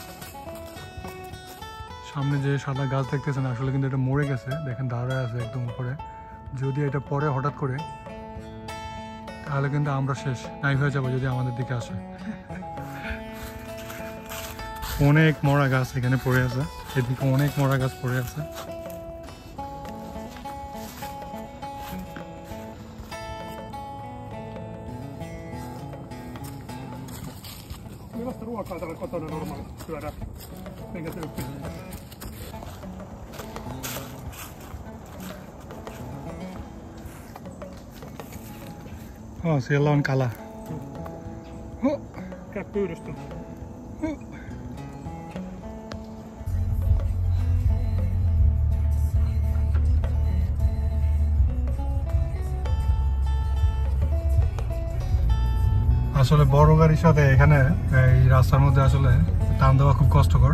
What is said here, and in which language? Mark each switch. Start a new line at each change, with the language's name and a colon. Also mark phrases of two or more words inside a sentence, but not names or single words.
Bangla: সামনে যে সাদা গাছ দেখতেছেন আসলে কিন্তু এটা মরে গেছে, দেখেন দাঁড়ায় আছে একদম উপরে। যদি এটা পরে হঠাৎ করে তাহলে কিন্তু আমরা শেষ, নাই হয়ে যাবো যদি আমাদের দিকে আসে। অনেক মরা গাছ এখানে পড়ে আছে, এদিকে অনেক মরা গাছ পড়ে আছে।
Finnish: Millaista ruokaa täällä kotona normaali syödä? Minkä tyyppistä? Siellä on kala. Käy pyydystä.
Bangla: আসলে বড় গাড়ির সাথে এখানে এই রাস্তার মধ্যে আসলে টান দেওয়া খুব কষ্টকর।